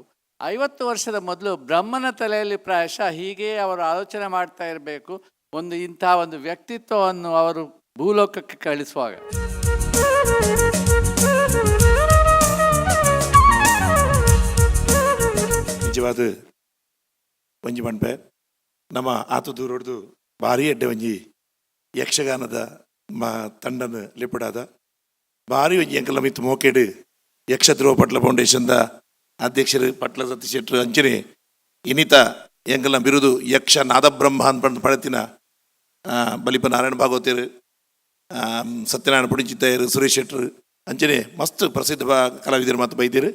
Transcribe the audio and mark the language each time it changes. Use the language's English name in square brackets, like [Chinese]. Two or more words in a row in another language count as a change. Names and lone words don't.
[Kannada] 50 ವರ್ಷದ ಮೊದಲು ಬ್ರಹ್ಮನ ತಲೆಯಲ್ಲಿ ಪ್ರಾಯಶಃ ಹೀಗೆ ಅವರು ಆಲೋಚನೆ ಮಾಡ್ತಾ ಇರಬೇಕು, ಇಂಥ ಒಂದು ವ್ಯಕ್ತಿತ್ವವನ್ನು ಅವರು ಭೂಲೋಕಕ್ಕೆ ಕಳಿಸುವಾಗ. [Tulu] ನಿಜವಾದ ಒಂಜಿ ಮನ್ಪೆ ನಮ್ಮ ಆತದೂರೊಡ್ದು ಭಾರಿ ಎಡ್ಡೆ ಒಂಜಿ ಯಕ್ಷಗಾನದ ತಂಡನ ಲೆಪ್ಪಡಾದ ಭಾರಿ ಒಂಜಿ ಎಂಕಲ್ಲ ಮಿತ್ತು ಮೋಕೆಡು ಯಕ್ಷಧ್ರುವ ಪಟ್ಲ ಫೌಂಡೇಶನ್ದ ಅಧ್ಯಕ್ಷರು ಪಟ್ಲ ಸತೀಶ್ ಶೆಟ್ರು ಅಂಚನೆ ಇನ್ನಿತ ಎಂಕಲ್ಲ ಬಿರುದು ಯಕ್ಷ ನಾದಬ್ರಹ್ಮ ಅಂತ ಪಡೆತಿನ ಬಲಿಪ ನಾರಾಯಣ ಭಾಗವತರು, ಸತ್ಯನಾರಾಯಣ ಪುಡಿಚಿತ್ತಾಯರು, ಸುರೇಶ್ ಶೆಟ್ರು ಅಂಚನೆ ಮಸ್ತ್ ಪ್ರಸಿದ್ಧ ಕಲಾವಿದರು ಮಾತು ಬೈದಿರು.